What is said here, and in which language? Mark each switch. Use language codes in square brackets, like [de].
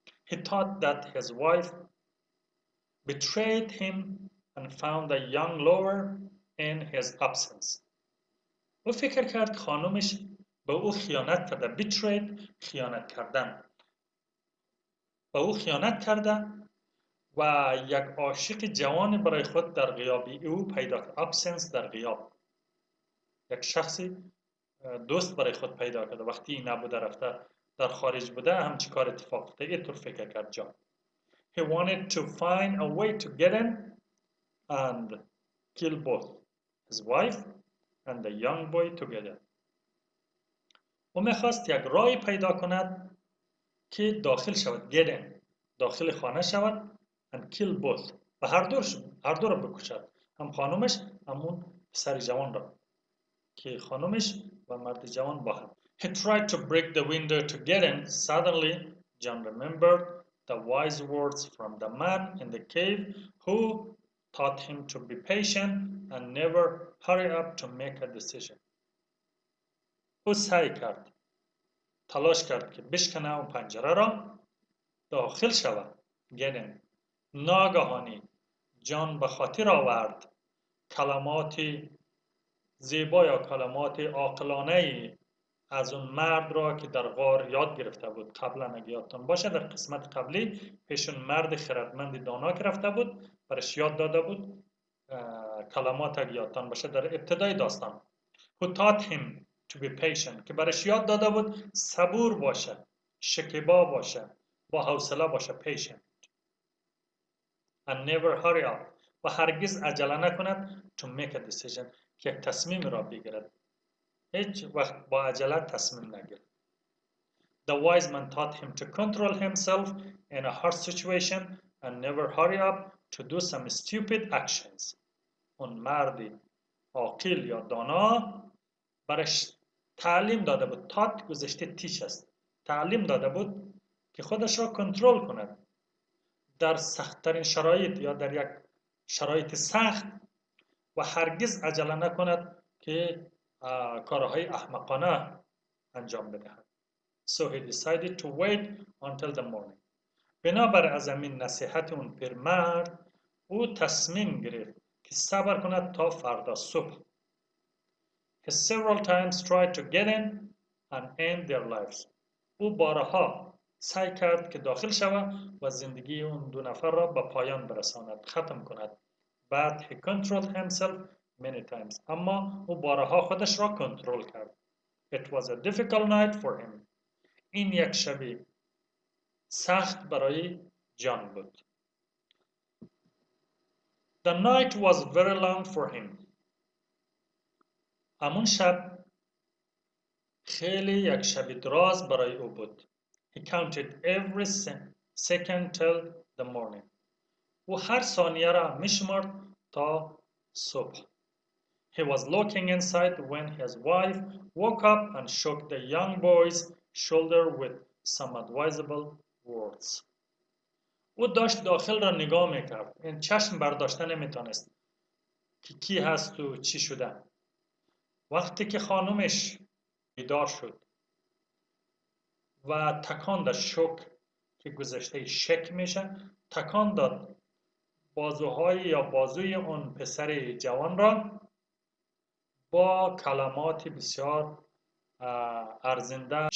[en] He thought that his wife betrayed him and found a young lover in his absence. [fa] او فکر کرد خانمش به او خیانت کرده. Betrayed خیانت کردن. به او خیانت کرده و یک عاشق جوان برای خود در غیاب او پیدا کرد. Absence در غیاب. یک شخصی دوست برای خود پیدا کرده. وقتی نبوده رفته در خارج بوده همچی کار اتفاق افتاده. اینطور فکر کرد جان. [en] He wanted to find a way to get in and kill both his wife and the young boy together. [fa] او میخواست یک راهی پیدا کند که داخل شود. [en] Get in. [fa] داخل خانه شود [en] and kill both. [fa] و هر دو را بکشد. هم خانمش همون پسر جوان را که خانمش و مرد جوان با هم. [en] He tried to break the window to get in. Suddenly, John remembered the wise words from the man in the cave who taught him to be patient and never hurry up to make a decision. [fa] او سعی کرد. تلاش کرد که بشکنه اون پنجره را داخل شود. [en] Get in. [fa] ناگهانی جان به خاطر آورد کلمات زیبا یا کلمات عاقلانه از اون مرد را که در غار یاد گرفته بود. قبلا اگه یادتون باشه در قسمت قبلی پیش اون مرد خردمند دانا که رفته بود برش یاد داده بود کلمات اگه یادتون باشه در ابتدای داستان. [en] Who taught him to be patient. [fa] که برش یاد داده بود صبور باشه، شکیبا باشه، با حوصله باشه. [en] Patient. And never hurry up. [fa] و هرگز عجله نکند [en] to make a decision. [fa] که یک تصمیم را بگیرد. هیچ وقت با عجله تصمیم نگیرد. [en] The wise man taught him to control himself in a hard situation and never hurry up to do some stupid actions. [fa] اون مردی عاقل یا دانا برش تعلیم داده بود. تات گذشته تیش است. تعلیم داده بود که خودش را کنترل کند در سختترین شرایط یا در یک شرایط سخت و هرگز عجله نکند که کارهای احمقانه انجام بدهد. [en] So he decided to wait until the morning. [fa] بنابر از همین نصیحت اون پیرمرد او تصمیم گرفت که صبر کند تا فردا صبح. [en] He several times tried to get in and end their lives. [fa] او بارها سعی کرد که داخل شود و زندگی اون دو نفر را به پایان برساند، ختم کند. [en] But he controlled himself many times. [fa] اما او بارها خودش را کنترل کرد. [en] It was a difficult night for him. [fa] این یک شب سخت برای جان بود. [en] The night was very long for him. [fa] همون شب خیلی یک شب دراز برای او بود. [en] He counted every second till the morning. [fa] او هر ثانیه را میشمرد تا صبح. [en] He was looking inside when his wife woke up and shook the young boy's shoulder with some advisable words. [fa] او داشت داخل را نگاه میکرد. این چشم برداشته نمیتونست که کی هست و چی شده. وقتی که خانمش بیدار شد و تکان داد، شوک که گذشته شک میشه، تکان داد بازوهای یا بازوی اون پسر جوان را با کلمات بسیار ارزنده.